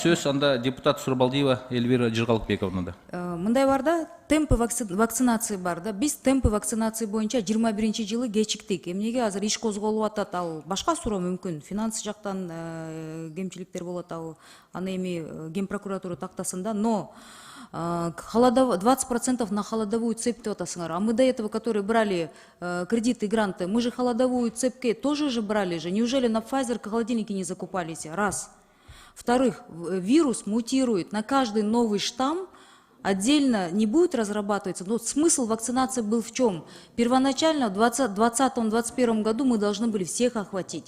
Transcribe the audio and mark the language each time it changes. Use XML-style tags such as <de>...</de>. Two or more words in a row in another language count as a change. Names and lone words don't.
<ky>Сөз анда депутат Сурбалдиева Эльвира Жыргалыкбековнада. Мындай бар да,</ky> <ru>темпы вакцинации</ru> <ky>бар да. Биз</ky> <ru>темпы вакцинации</ru> <ky>боюнча 21 жылы кечиктик. Эмнеге азыр иш козголуп атат, ал башка суроо мүмкүн. Финанс жактан кемчиликтер болот, ал аны эми Ген прокуратура тактасында,</ky> <ru>но 20% на холодовую цепь</ru> <ky>деп атасыңар.</ky> <ru>А мы до этого, которые брали кредиты, гранты, мы же холодовую цепь тоже же брали же. Неужели на Pfizer холодильники не закупались? Раз. Во-вторых, вирус мутирует. На каждый новый штамм отдельно не будет разрабатываться. Но смысл вакцинации был в чем? Первоначально в 2020-2021 году мы должны были всех охватить.</ru>